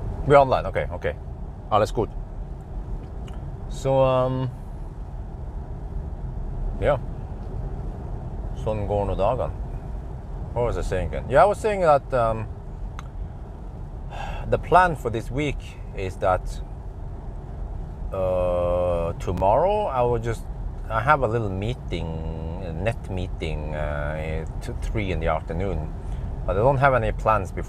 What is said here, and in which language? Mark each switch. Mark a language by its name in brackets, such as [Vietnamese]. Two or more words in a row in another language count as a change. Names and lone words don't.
[Norwegian] Bjørn Nyland, ok. [German] Alles gut. [Norwegian] Så ja. Sånn går nå dagene. [English] What was I saying again? Yeah, I was saying that the plan for this week is that tomorrow I have a little meeting, a net meeting to 3 in the afternoon, but I don't have any plans before.